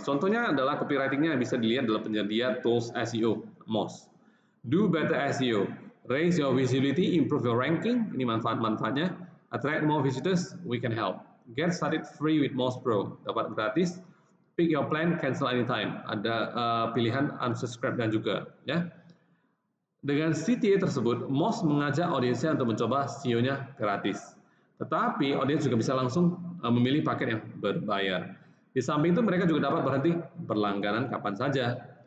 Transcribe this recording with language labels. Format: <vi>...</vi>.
<id>Contohnya adalah copywritingnya yang bisa dilihat dalam penyedia tools SEO, Moz.</id> <en>Do better SEO, raise your visibility, improve your ranking,</en> <id>ini manfaat-manfaatnya.</id> <en>Attract more visitors, we can help. Get started free with Moz Pro,</en> <id>dapat gratis.</id> <en>Pick your plan, cancel anytime.</en> <id>Ada pilihan unsubscribe dan juga, ya. Dengan CTA tersebut, Moz mengajak audiensnya untuk mencoba SEO-nya gratis. Tetapi audiens juga bisa langsung memilih paket yang berbayar. Di samping itu mereka juga dapat berhenti berlangganan kapan saja.</id>